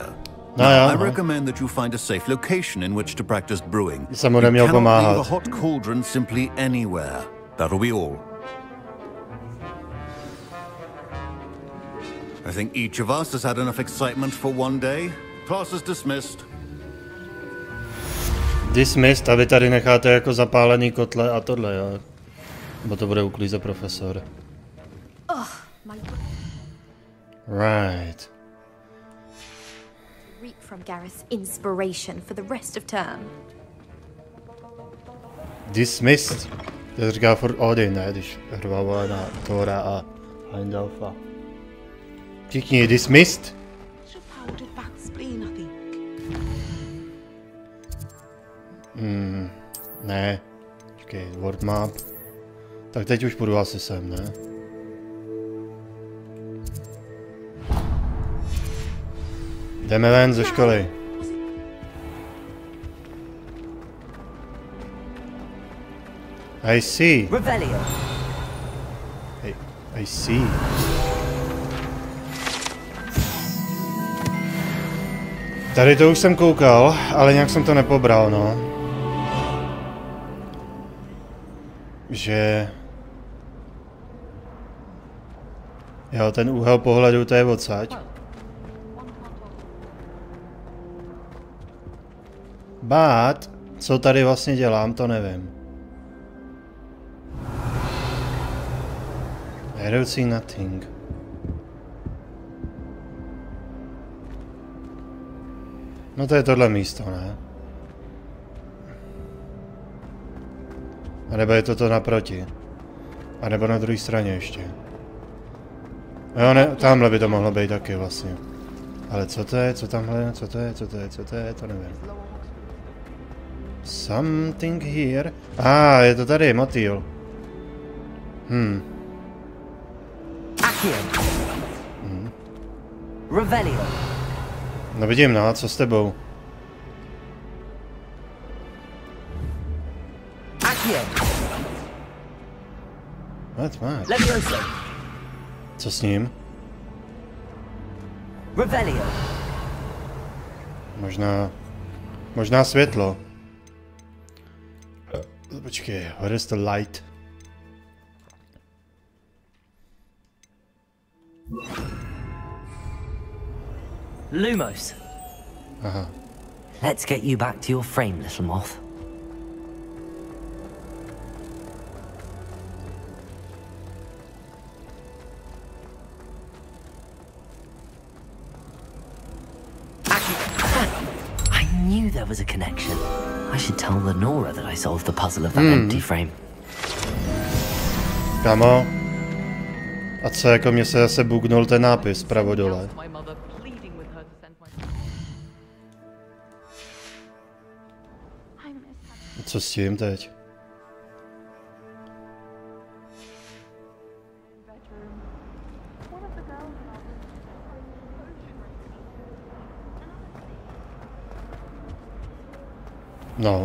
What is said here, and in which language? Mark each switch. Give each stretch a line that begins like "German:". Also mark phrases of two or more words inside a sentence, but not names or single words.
English: Now, I recommend that you find a safe location in which to practice brewing. You cannot leave a hot cauldron simply anywhere. That'll be all. I think each of us has had enough excitement for one day. Class is dismissed. Dismissed,
Czech: a vy tady necháte jako zapálený kotle a tohle, jo? Bo to bude uklíze profesor.
English: Right. Reap from Gareth's inspiration for the rest of term.
Czech: Dismissed. To říká furt Odin, ne? Když hrvala na Thora a Heimdalfa. Všichni dismissed. Ne. Počkej,
English: word map.
Czech: Tak teď už půjdu asi sem, ne? Jdeme ven ze školy.
English: I see. Revelio. I see.
Czech: Tady to už jsem koukal, ale nějak jsem to nepobral, no. Že... Jo, ten úhel pohledu, to je odsaď. But, co tady vlastně dělám, to nevím.
English: I don't see nothing.
Czech: No to je tohle místo, ne? A nebo je to naproti. A nebo na druhé straně ještě. Jo, ne, tamhle by to mohlo být taky vlastně. Ale co to je, co tamhle, co to je, to nevím.
English: Something here.
Czech: Je to tady, motýl. No vidím, no, co s tebou?
English: What?
Czech: Co s ním? Možná světlo. Počkej,
English: where is the light? Lumos. Aha. Let's get you back to your frame, little moth. I knew there was a connection. I should tell Lenora that I solved the puzzle of that empty frame.
Czech: Kamo. A co, jako mě se zase bugnul ten nápis pravo dole. Co s tím teď? No.